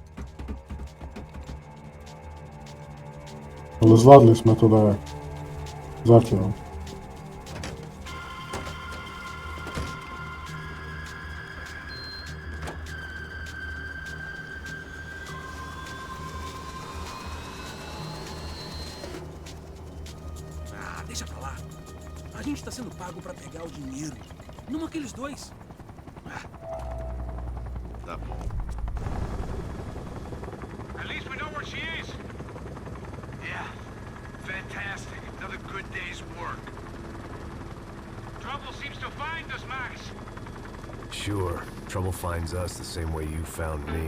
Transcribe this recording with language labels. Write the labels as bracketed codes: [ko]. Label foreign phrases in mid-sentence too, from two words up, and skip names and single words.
[sk] Ale zvládli sme to dajak. Zatiaľ. [pt] Ah, deixa pra lá. A gente tá sendo pago pra pegar o dinheiro. Não aqueles dois. Tá bom. [en] At least we know where she is. Yeah, fantastic. Another good day's work. Trouble seems to find us, Max. Sure. Trouble finds us the same way you found me.